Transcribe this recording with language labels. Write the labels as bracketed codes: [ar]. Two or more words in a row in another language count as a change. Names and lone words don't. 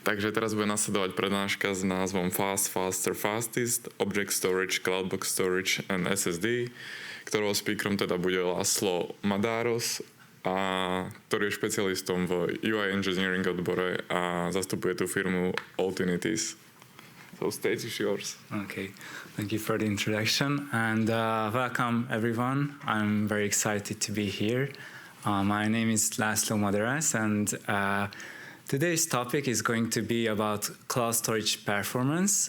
[sk] Takže teraz bude nasledovať prednáška s názvom Fast, Faster, Fastest, Object Storage, Cloudbox Storage and SSD, ktorého speakerom teda bude László Madarász, ktorý je špecialistom v [en] UI engineering [sk] odbore a zastupuje tú firmu Altinity. [en] So stage is yours. Okay, thank you for the introduction and welcome everyone. I'm very excited to be here. My name is László Madarász and today's topic is going to be about cloud storage performance.